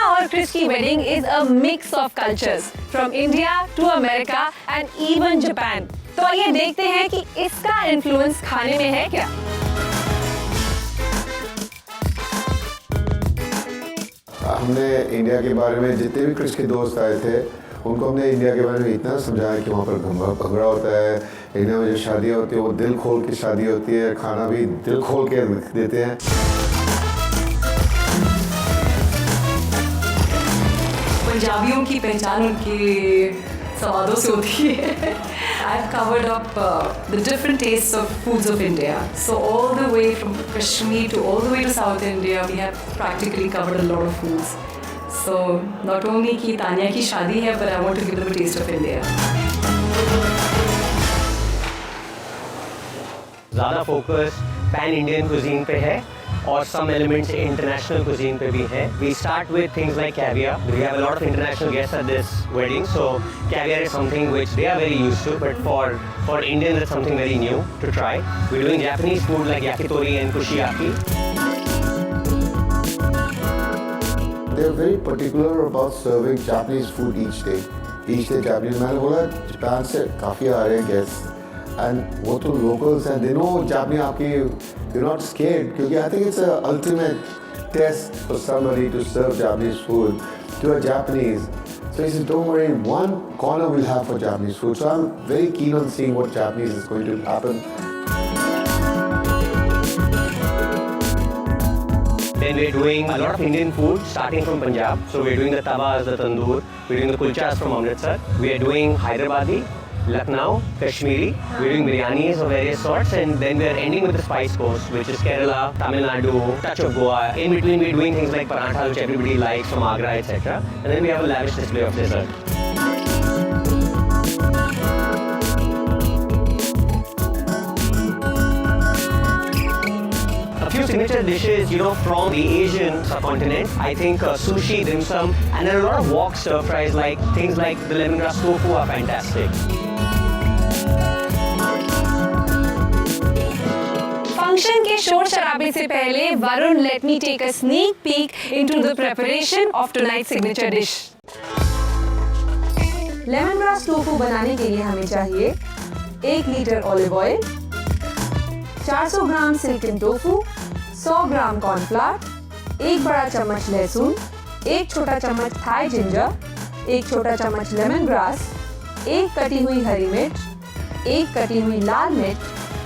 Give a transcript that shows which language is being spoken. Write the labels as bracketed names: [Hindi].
[English] Chris [Hindi] की [English] wedding is a mix of cultures from India to America and even Japan. [Hindi] तो आइए देखते हैं कि इसका influence खाने में है क्या। हमने इंडिया के बारे में, जितने भी क्रिस के दोस्त आए थे उनको हमने इंडिया के बारे में इतना समझाया कि वहाँ पर भंगड़ा होता है, इंडिया में जो शादियाँ होती है वो दिल खोल के शादी होती है, खाना भी दिल खोल के देते हैं। पंजाबियों की पहचान उनके स्वादों से होती है। [English] I've covered up the different tastes of foods of India. So all the way from Kashmir to all the way to South India, we have practically covered a lot of foods. So not only [Hindi] कि तानिया की शादी है, [English] but I want to give them a taste of India. [Hindi] ज़्यादा focus pan Indian cuisine पे है और [English] some elements international cuisine [Hindi] पे भी हैं. [English] We start with things like caviar. We have a lot of international guests at this wedding, so caviar is something which they are very used to, but for Indians it's something very new to try. We're doing Japanese food like yakitori and kushiyaki. They're very particular about serving Japanese food each day. Each day Japanese, [Hindi] मैंने बोला Japan से काफ़ी आ रहे हैं guests. [English] And [Hindi] वो तो [English] locals and they know Japanese [Hindi] आपकी, [English] you're not scared [Hindi] क्योंकि [English] I think it's an ultimate test for somebody to serve Japanese food to a Japanese. So he said, don't worry, one corner we'll have for Japanese food. So I'm very keen on seeing what Japanese is going to happen. Then we're doing a lot of Indian food starting from Punjab. So we're doing the tabas, the tandoor, we're doing the kulchas from Amritsar. We are doing Hyderabadi, Lucknow, Kashmiri, we're doing biryanis of various sorts, and then we're ending with the spice course, which is Kerala, Tamil Nadu, touch of Goa. In between we're doing things like paratha, which everybody likes, from Agra, etc. And then we have a lavish display of dessert. A few signature dishes, from the Asian subcontinent. I think sushi, dim sum, and then a lot of wok stir fries, like things like the lemongrass tofu are fantastic. [Hindi] Function के शोर शराबे से पहले [English] Varun let me take a sneak peek into the preparation of tonight signature dish. [Hindi] Lemon grass tofu बनाने के लिए हमें चाहिए 1 लीटर ऑलिव ऑयल, 400 ग्राम सिल्कन टोफू, 100 ग्राम कॉर्नफ्लावर, 1 बड़ा चम्मच लहसुन, 1 छोटा चम्मच थाई जिंजर, 1 छोटा चम्मच लेमन ग्रास, 1 कटी हुई हरी मिर्च, 1 कटी हुई लाल मिर्च,